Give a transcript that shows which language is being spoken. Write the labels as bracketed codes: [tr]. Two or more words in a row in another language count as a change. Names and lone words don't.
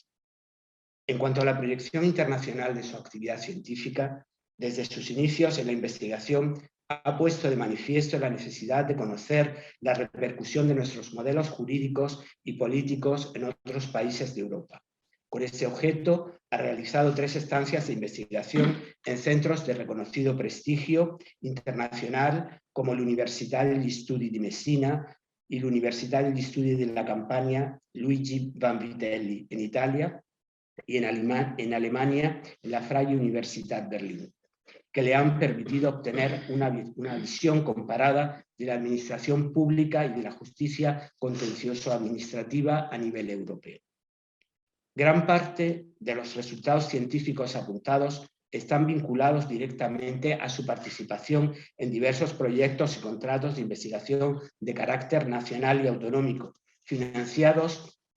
[es] En cuanto a la proyección internacional de su actividad científica, desde sus inicios en la investigación ha puesto de manifiesto la necesidad de conocer la repercusión de nuestros modelos jurídicos y políticos en otros países de Europa. Con este objeto ha realizado 3 estancias de investigación en centros de reconocido prestigio internacional, como el Università degli Studi di Messina y la Università degli Studi della Campania Luigi Vanvitelli en Italia, y en Alemania en la Freie Universität Berlin, que le han permitido obtener una visión comparada de la administración pública y de la justicia contencioso-administrativa a nivel europeo. Gran parte de los resultados científicos apuntados están vinculados directamente a su participación en diversos proyectos y contratos de investigación de carácter nacional y autonómico, financiados